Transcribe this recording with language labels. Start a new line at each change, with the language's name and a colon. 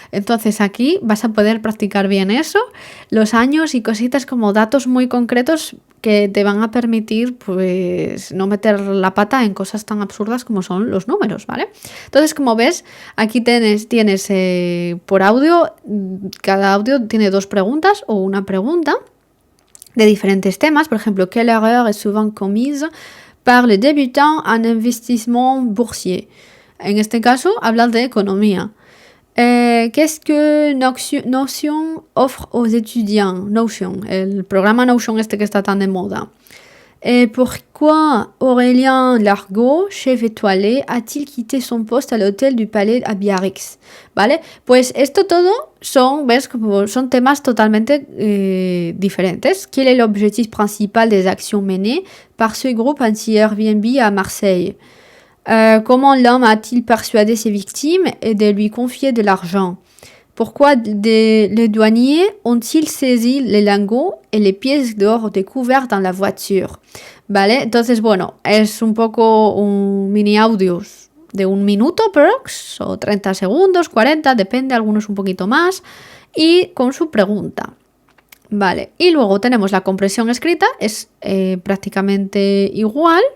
Spanish: Entonces aquí vas a poder practicar bien eso, los años y cositas como datos muy concretos que te van a permitir pues no meter la pata en cosas tan absurdas como son los números, ¿vale? Entonces, como ves, aquí tienes por audio, cada audio tiene 2 preguntas o una pregunta de diferentes temas. Por ejemplo,
French: quelle erreur est souvent commise par les débutants en investissement boursier.
Spanish: En este caso, hablan de economía.
French: Qu'est-ce que Notion offre aux étudiants?
Spanish: Notion, el programa Notion este que está tan de moda.
French: Pourquoi Aurélien Largot, chef étoilé, a-t-il quitté son poste à l'hôtel du Palais à Biarritz?
Spanish: ¿Vale? Pues esto todo son temas totalmente diferentes.
French: Quel est l'objectif principal des actions menées par ce groupe anti-Airbnb à Marseille? Comment l'homme a-t-il persuadé ses victimes et de lui confier de l'argent? Pourquoi les douaniers ont-ils saisi les lingots et les pièces d'or découvertes dans la voiture?
Spanish: ¿Vale? Entonces, bueno, es un poco un mini audios de 1 minuto prox, o 30 segundos, 40, depende, algunos un poquito más, y con su pregunta. Vale, y luego tenemos la compresión escrita, es prácticamente igual.